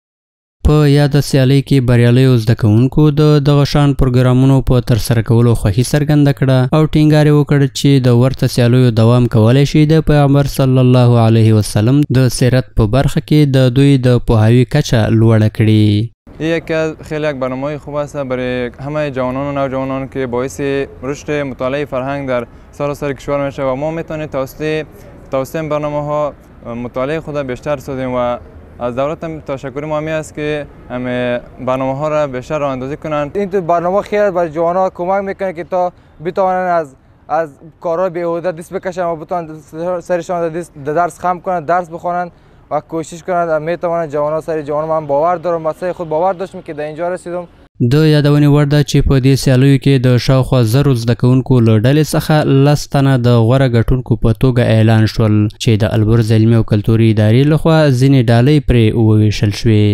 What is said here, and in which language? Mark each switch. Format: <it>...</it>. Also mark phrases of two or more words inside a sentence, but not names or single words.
<ps>په یاده سیالۍ کې بریالیو زده کوونکو د دغه شان پروګرامونو په ترسره کولو خوښي څرګنده کړه او ټینګار یې وکړ چې د ورته سیالیو دوام کولی شي د پیغمبر صلی الله علیه وسلم د سیرت په برخه کې د دوی د پوهاوی کچه لوړه کړي.</ps> <fa>یک از خیلی یک برنامه خوب است برای همه جوانان و نوجوانان که باعث رشد مطالعه فرهنگ در سراسر کشور میشه و ما میتونیم توسعه این برنامه ها مطالعه خود بیشتر سازیم و از دولت هم تشکر ما است که همه برنامه ها را بیشتر راه اندازی کنند. این برنامه خیلی برای جوانان کمک میکنه که تا بتوانند از کارهای بیهوده دست بکشند و بتوانند سرشان درس خم کنند، درس بخوانند و کوشش کنند. میتوانند جوانان سری جوانان من باور دارم، مثلا خود باور داشتم که در اینجا رسیدم.</fa> <ps>د یادونې وړ ده چې په دې سیالیو کې د شاوخوا 1000 زده کوونکو له ډلې څخه 10 تنه د غوره ګټونکو په توګه اعلان شول چې د البرز علمي او کلتوري ادارې لخوا ځینې ډالۍ پرې وویشل شوې.</ps>